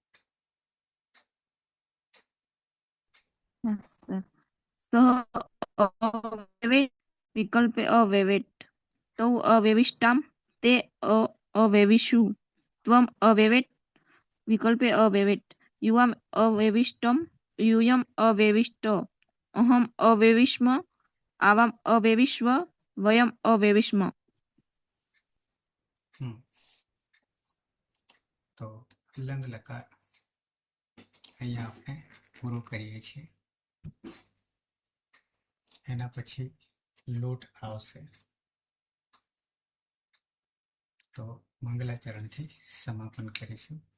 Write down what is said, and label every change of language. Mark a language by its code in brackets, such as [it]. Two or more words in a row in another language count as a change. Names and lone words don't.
[sa] सः अवेवेट विकल्पे अवेवेट, तौ अवेविष्टाम ते अवेविषुः, त्वम् अवेवेट विकल्पे अवेवेट, युवाम अवेविष्टम यूयम अवेविष्ट, अहम अवेविस्म, आवाम अवेविश्व, वयम अवेविस्म. [gu] તો લંગ લકાર અહીંયા આપણે પૂરો કરીએ છીએ. એના પછી લોટ આવશે, તો મંગલાચરણથી સમાપન કરીશું.